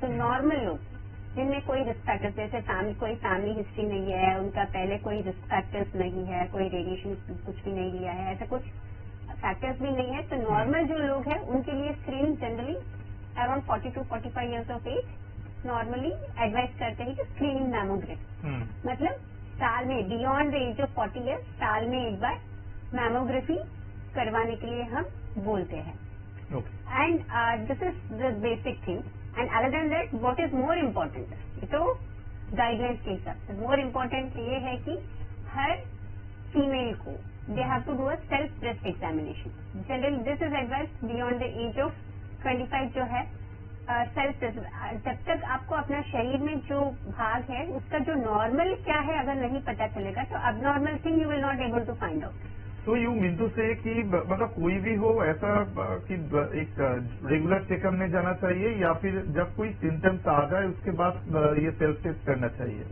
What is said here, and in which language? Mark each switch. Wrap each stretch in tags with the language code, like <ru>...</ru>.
<hi>तो नॉर्मल लोग जिनमें कोई रिस्क फैक्टर्स जैसे कोई फैमिली हिस्ट्री नहीं है, उनका पहले कोई रिस्क फैक्टर्स नहीं है, कोई रेडिएशन कुछ भी नहीं लिया है, ऐसा कुछ फैक्टर्स भी नहीं है, तो नॉर्मल जो लोग हैं उनके लिए screening generally around 40 to 45 years of as normally advice करते हैं कि स्क्रीनिंग मैमोग्राफी, मतलब साल में beyond the age of 40 years साल में एक बार मैमोग्राफी करवाने के लिए हम बोलते हैं।</hi> <en>And this is the basic thing. And other than that what is more important,</en> <hi>तो गाइडलाइंस के हिसाब से मोर इम्पोर्टेंट ये है कि हर फीमेल को</hi> <en>they have to do a self breast examination. Generally this is advised beyond the age of 25 जो है self breast।</en> <hi>जब तक आपको अपना शरीर में जो भाग है उसका जो नॉर्मल क्या है अगर नहीं पता चलेगा तो</hi> <en>Abnormal thing you will not able to find out.</en> <hi>तो यू मीन टू से कि मतलब कोई भी हो ऐसा कि एक रेगुलर चेकअप में जाना चाहिए या फिर जब कोई सिम्टम्स आ जाए उसके बाद ये सेल्फ टेस्ट करना चाहिए?</hi>